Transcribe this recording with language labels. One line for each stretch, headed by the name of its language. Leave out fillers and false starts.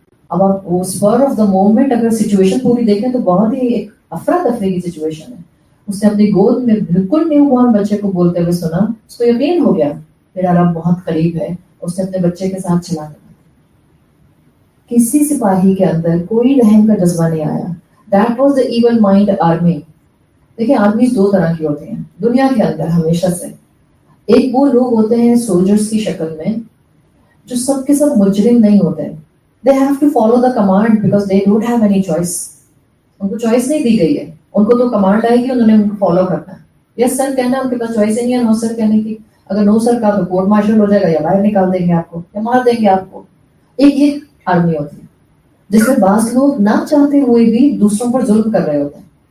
Urdu: اب آپ وہ
English: spur of the moment
Urdu: اگر سچویشن پوری دیکھیں تو بہت ہی ایک افراتفری کی سچویشن ہے. اس نے اپنی گود میں بالکل نیو بورن بچے کو بولتے ہوئے سنا، اس کو یقین ہو گیا میرا رب بہت قریب ہے. اس نے اپنے بچے کے ساتھ چلا دیا. کسی سپاہی کے اندر کوئی رحم کا جذبہ نہیں آیا.
English: That was the evil mind army.
Urdu: دیکھیں آرمی دو طرح کی ہوتی ہیں دنیا کے اندر ہمیشہ سے. ایک وہ لوگ ہوتے ہیں سولجرز کی شکل میں جو سب کے سب مجرم نہیں ہوتے.
English: They have to follow the command because they don't have any choice.
Urdu: ان کو چوائس نہیں دی گئی ہے، ان کو تو کمانڈ آئے گی، انہوں نے ان کو فالو کرنا ہے. یس سر کہنا ہے، ان کے پاس چوائس ہی نہیں ہے نو سر کہنے کی. اگر نو سر کہا تو کورٹ مارشل ہو جائے گا، یا باہر نکال دیں گے آپ کو، یا مار دیں گے آپ کو. ایک آرمی ہوتی ہے جس میں بعض لوگ نہ چاہتے ہوئے بھی دوسروں پر ظلم کر رہے ہوتے ہیں.